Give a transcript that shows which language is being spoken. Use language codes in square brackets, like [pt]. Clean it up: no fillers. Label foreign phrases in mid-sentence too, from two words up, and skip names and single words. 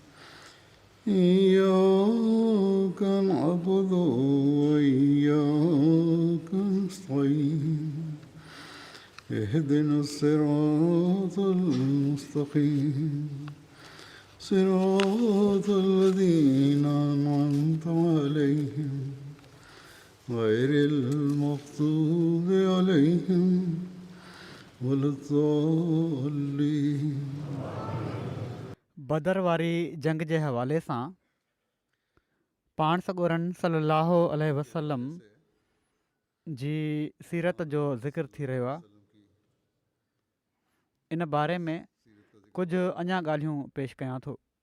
[ar] إياك نعبد وإياك نستعين اهدنا الصراط المستقيم صراط الذين أنعمت عليهم غير المغضوب عليهم ولا الضالين. [sd] बदर वारी जंग जे हवाले सां पाण सॻोरनि [ar] صلاه عليه وسلم [sd] जी सीरत जो ज़िक्र थी रहियो आहे. इन बारे में कुझु अञा ॻाल्हियूं पेश कयां थो.